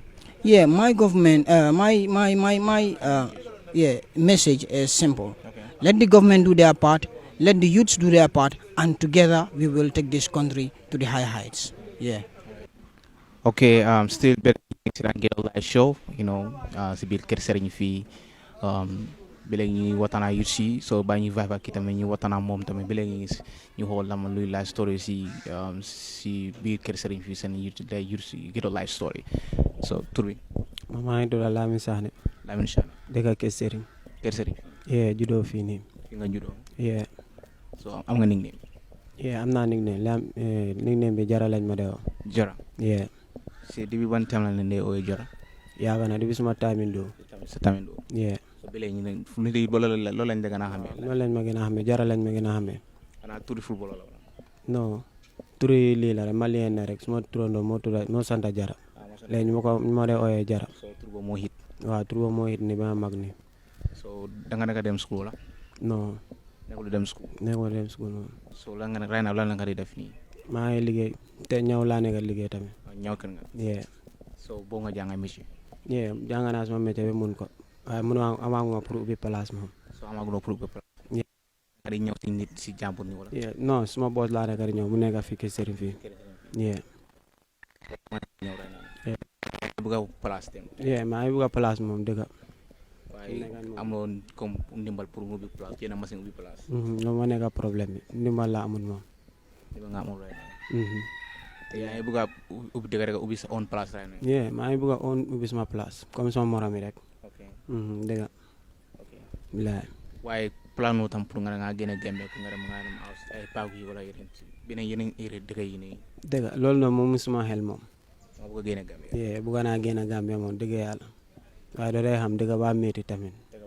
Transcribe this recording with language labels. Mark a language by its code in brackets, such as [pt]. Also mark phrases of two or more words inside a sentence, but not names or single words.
[en] Yeah, my government, my message is simple. Let the government do their part, let the youths do their part, and together we will take this country to the high heights. Yeah. Okay, still better than Ghetto Live show, you know, [wo] si biir Kerr Serigne fii bi léegi ñuy waxtaan ak youth si so ba ñuy vibe ak ki tamit ñu waxtaan ak moom tamit bi léegi ñu xool lama luy [en] live story [wo] si biir Kerr Serigne fii seen youth si Ghetto Live story so tur bi maa ngi tudd Lamine Sané dëkk Kerr Serigne yeah juddoo fii nii fi nga juddoo yeah so am nga nickname yeah am naa nickname nickname bi Jara lañ ma dee wax Jara yeah si depuis ban time la leen dee ooyee Jara yaaga na depuis suma taamindoo sa tamit yeah so bi léegi ñu ne fu mu ne loolu lañ la gën a xamee loolu lañ ma gën a xamee Jara lañ ma gën a xamee xanaa turi football la non turi lii la rek malien na rek suma turandoo moo santa Jara léegi ñu ma dee ooyee Jara so tur boobu moo hit waaw tur boobu moo hit ni ba mag ni so danga nekk dem school la non nekkul dem school moom so lan nga ne [en] right now [wo] lan la nga di def nii maa ngi liggéey te ñaw laa nekk liggéey tamit ñaw kër nga yeah so boo nga jàng métier yeah jàng naa sama métier bi mun ko waaye amaaguma pour ubbi place moom so amaguloo pour ubbi place nga di ñëw si nit si jàmbur ni wala yeah non suma boss laa nekk di ñëw mu nekk fii Kerr Serigne fii yeah bëgg a place dem yeah maa ngi bëgg a place moom dëgg waaye amoon comme ndimbal pour mu ubbi place yéen a machine ubbi place loolu moo nekk problème bi ndimbal laa amul moom ndimbal nga amul [en] right now [wo] te yaa ngi bëgg a ubbi dëgg rek ubbi sa [en] own place right now [wo] yeah maa ngi bëgg a ubbi sama place comme sama morom yi rek dëgg bilaay waaye plan moo tam pour nga génne Gambie pour nga dem ay paak yi wala yeneen dëkk yi nii dëgg loolu noonu moom suma xel moom nga bëgg a génne Gambie yeah bëgg naa génne Gambie moom dëgg yàlla waaye doo dee xam dëgg baa métti tamit dëgg